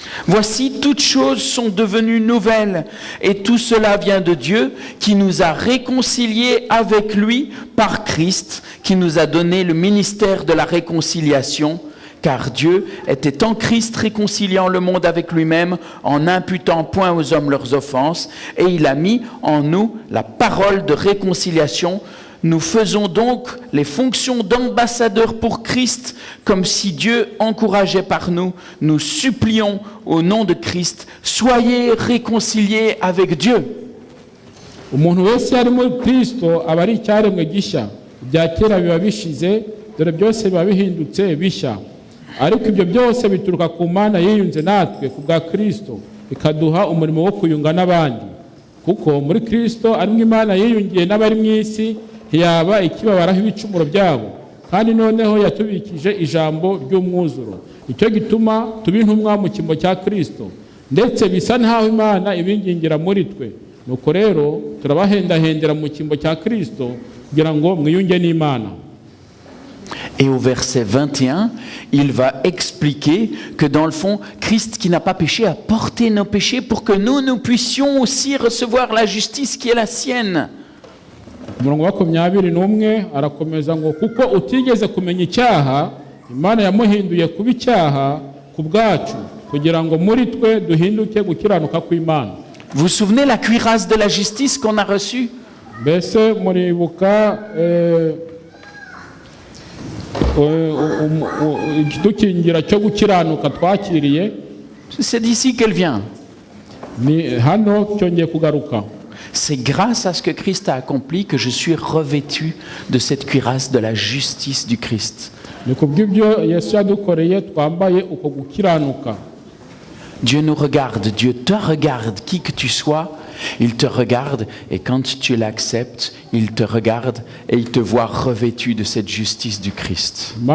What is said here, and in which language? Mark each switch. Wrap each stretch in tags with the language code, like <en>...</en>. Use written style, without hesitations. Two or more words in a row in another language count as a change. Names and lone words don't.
<fr>Voici, toutes choses sont devenues nouvelles, et tout cela vient de Dieu, qui nous a réconciliés avec lui par Christ, qui nous a donné le ministère de la réconciliation, car Dieu était en Christ réconciliant le monde avec lui-même, en n'imputant point aux hommes leurs offenses, et il a mis en nous la parole de réconciliation. Nous faisons donc les fonctions d'ambassadeurs pour Christ, comme si Dieu encourageait par nous. Nous supplions au nom de Christ, soyez réconciliés avec Dieu.</fr> <rw>Umuntu wese ari muri Kristo aba ari icyaremwe gishya, ibya kera biba bishize, dore byose biba bihindutse bishya. Ariko ibyo byose bituruka ku Mana yiyunze natwe ku bwa Kristo, ikaduha umurimo wo kuyunga n'abandi. Kuko muri Kristo arimo Imana yiyungiye n'abari mu isi, ntiyaba ikibabaraho ibicumuro byabo, kandi noneho yatubikije ijambo ry'umwuzuro. Icyo gituma tuba intumwa mu cyimbo cya Kristo, ndetse bisa nkaho Imana ibingingira muri twe. Nuko rero turabahendahendera mu cyimbo cya Kristo kugira ngo mwiyunge n'Imana.</rw> <fr>Et au verset 21, il va expliquer que dans le fond, Christ qui n'a pas péché a porté nos péchés pour que nous puissions aussi recevoir la justice qui est la sienne.</fr> <rw>Umurongo wa 21 arakomeza ngo kuko utigeze kumenya icyaha, Imana yamuhinduye kuba icyaha ku bwacu kugira ngo muri twe duhinduke gukiranuka kw'Imana.</rw> <fr>Vous vous souvenez la cuirasse de la justice qu'on a reçue?</fr> <rw>Mbese muribuka ikidukingira cyo gukiranuka twakiriye?</rw> <fr>C'est d'ici qu'elle vient.</fr> <rw>Ni hano cyongeye kugaruka.</rw> <fr>C'est grâce à ce que Christ a accompli que je suis revêtu de cette cuirasse de la justice du Christ. Dieu nous regarde, Dieu te regarde, qui que tu sois, il te regarde et quand tu l'acceptes, il te regarde et il te voit revêtu de cette justice du Christ.</fr>